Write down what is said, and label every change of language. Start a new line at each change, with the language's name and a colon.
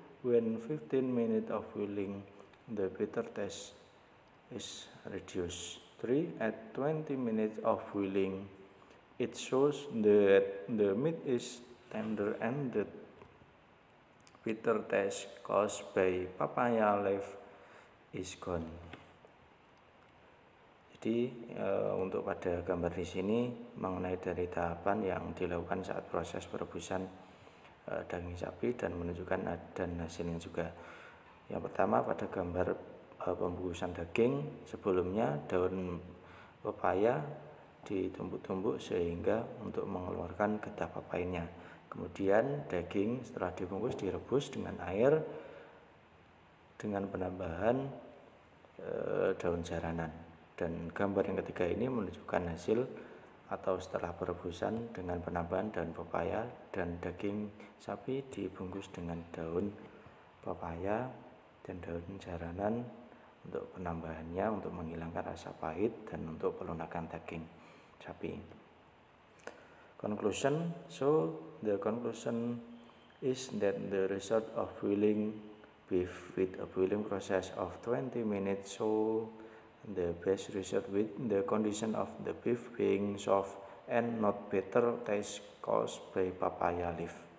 English: When 15 minutes of boiling, the bitter taste is reduced. 3. At 20 minutes of boiling, it shows that the meat is tender and the bitter taste caused by papaya leaf is gone.
Indonesian: Jadi untuk pada gambar di sini mengenai dari tahapan yang dilakukan saat proses perebusan daging sapi dan menunjukkan dan hasilnya juga. Yang pertama pada gambar pembungkusan daging, sebelumnya daun pepaya ditumbuk-tumbuk sehingga untuk mengeluarkan getah papainya. Kemudian daging setelah dibungkus direbus dengan air dengan penambahan daun jaranan. Dan gambar yang ketiga ini menunjukkan hasil atau setelah perebusan dengan penambahan daun pepaya dan daging sapi dibungkus dengan daun pepaya dan daun jaranan untuk penambahannya untuk menghilangkan rasa pahit dan untuk pelunakan daging sapi.
English: Conclusion. So the conclusion is that the result of boiling beef with a boiling process of 20 minutes show the best result with the condition of the beef being soft and not bitter taste caused by papaya leaf.